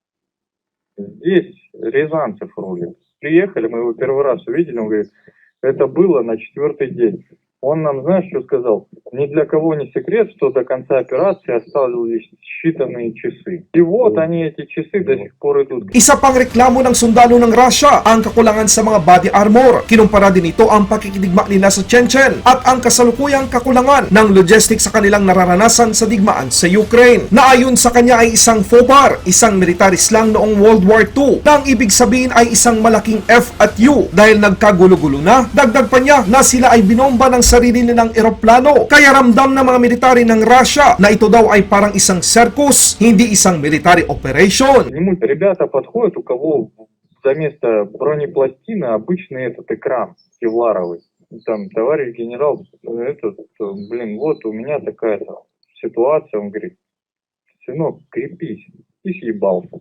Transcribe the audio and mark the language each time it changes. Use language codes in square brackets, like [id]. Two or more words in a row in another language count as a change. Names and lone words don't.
[ru] Здесь Рязанцев рулит. Приехали, мы его первый раз увидели, он говорит, это было на 4-й день. Он нам, знаешь, что сказал? Ни для кого не секрет, что до конца операции остались считанные часы. И вот они, эти часы, до сих пор идут. [tl] Isa pang reklamo ng sundalo ng Russia ang kakulangan sa mga [en] body armor. [tl] Kinumpara din ito ang pakikidigma nila sa Chechen at ang kasalukuyang kakulangan ng logistics sa kanilang nararanasan sa digmaan sa Ukraine. Na ayon sa kanya ay isang [fr] faux pas, [tl] isang [en] military slang [tl] noong World War II na ang ibig sabihin ay isang malaking F at U dahil nagkagulo-gulo na. Dagdag pa niya na sila ay binomba ng sarili nilang eroplano. Kaya ramdam ng mga military ng Russia na ito daw ay parang isang circus, hindi isang [en] military operation. [ru] Ребята подходят, у кого за место бронепластины обычный этот экран кевларовый. Там, товарищ генерал, вот у меня такая-то ситуация. Он говорит, сынок, крепись. И съебался.